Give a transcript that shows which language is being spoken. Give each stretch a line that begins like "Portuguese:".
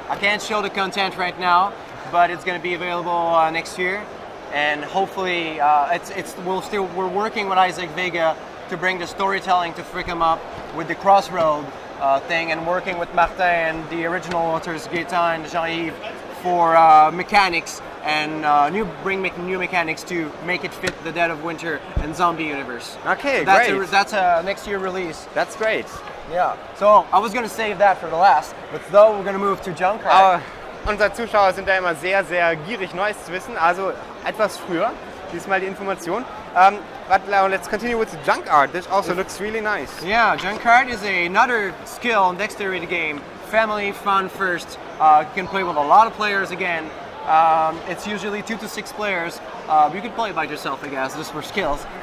English: I can't show the content right now, but it's going to be available next year, and hopefully we're working with Isaac Vega to bring the storytelling to Flick 'em Up with the crossroad thing, and working with Martin and the original authors Gaëtan and Jean-Yves for mechanics and bring new mechanics to make it fit the Dead of Winter and zombie universe. Okay, That's great. That's a next year release. That's great. Yeah. So I was gonna save that for the last, but though we're gonna move to junk art.
German: Aber unsere Zuschauer sind da immer sehr, sehr gierig, Neues zu wissen. Also etwas früher, diesmal die Information.
English: But now let's continue with the junk art. This also looks really nice. Yeah, junk art is another skill and dexterity game. Family fun first. You can play with a lot of players again. It's usually 2 to 6 players. You can play it by yourself, I guess, just for skills.